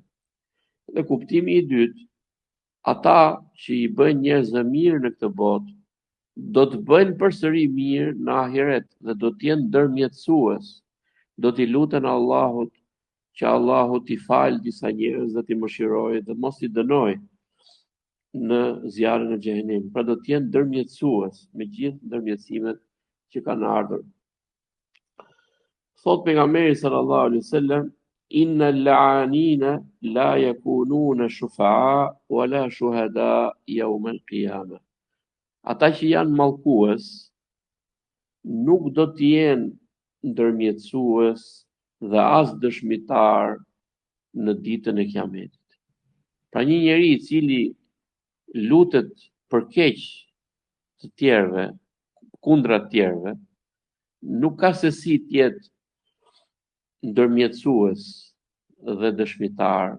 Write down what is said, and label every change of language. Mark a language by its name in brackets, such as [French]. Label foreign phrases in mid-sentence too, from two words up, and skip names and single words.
[Albanian] Dhe kuptimi i dytë, ata që i bëjnë njerëzve mirë në këtë botë, do të bëjnë përsëri mirë në ahiret dhe do të jenë ndërmjetësues, do t'i luten Allahut që Allahu t'i falë disa njerëz dhe t'i mëshirojë dhe mos t'i dënojë në zjarrin e xhehenemit. Pra do të jenë ndërmjetësues me gjithë ndërmjetësimet që kanë ardhur. Thot pejgamberi [Arabic] صلى الله عليه وسلم إن اللعانين لا يكونون شفعاء ولا شهداء يوم القيامة. [Albanian] Ata që janë mallkues nuk do të jenë ndërmjetësues dhe as dëshmitar në ditën e Kiametit. Pra një njeri i cili lutet për keq të tjerëve, kundra të tjerëve, nuk ka se si të jetë ndërmjetësues dhe dëshmitar.